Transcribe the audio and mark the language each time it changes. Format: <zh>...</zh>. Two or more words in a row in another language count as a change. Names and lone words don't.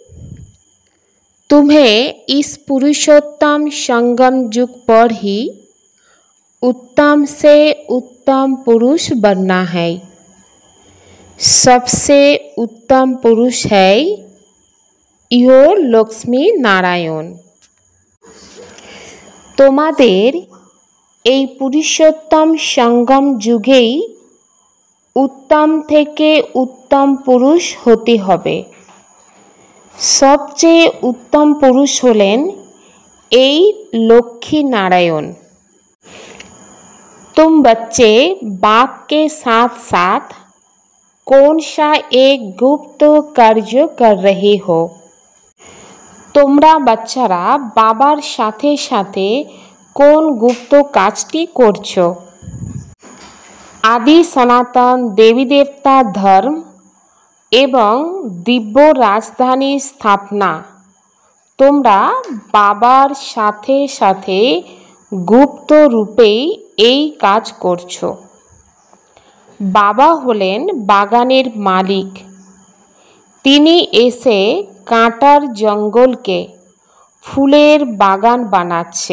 <hi>तुम्हें इस पुरुषोत्तम संगम युग पर ही उत्तम से उत्तम पुरुष बनना है। सबसे उत्तम पुरुष है यो लक्ष्मी नारायण।</hi> <bn>তোমাদের এই পুরুষোত্তম সঙ্গম যুগেই উত্তম থেকে উত্তম পুরুষ হতে হবে। সবচেয়ে</bn> <hi>उत्तम पुरुष</hi> <bn>হলেন এই लक्ष्मी नारायण।</bn> <hi>तुम बच्चे बाप के साथ साथ कौन सा एक गुप्त कार्य कर रहे हो?</hi> <bn>তোমরা বাচ্চারা বাবার সাথে সাথে কোন গুপ্ত কাজটি করছো?</bn> <hi>आदि सनातन देवी देवता धर्म एवं दिव्य राजधानी स्थापना</hi> <bn>তোমরা বাবার সাথে সাথে গুপ্ত রূপেই এই কাজ করছো। বাবা হলেন বাগানের মালিক। তিনি এসে কাঁটার জঙ্গলকে ফুলের বাগান বানাচ্ছে।</bn>